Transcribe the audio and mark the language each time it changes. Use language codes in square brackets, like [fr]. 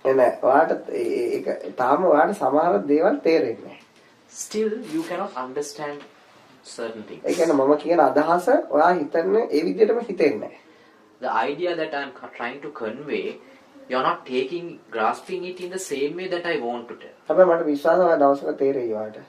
[si] නෑ ඔයාලට ඒක තාම ඔයාලට සමහර දේවල් තේරෙන්නේ නැහැ. [en] Still you cannot understand certain things. [si] ඒ කියන්නේ මම කියන අදහස ඔයා හිතන්නේ ඒ විදිහටම හිතෙන්නේ නැහැ. [en] The idea that I'm trying to convey, you're not grasping it in the same way that I want to tell. [si] හැබැයි මට විශ්වාසයි දවසක තේරෙයි ඔයාලට.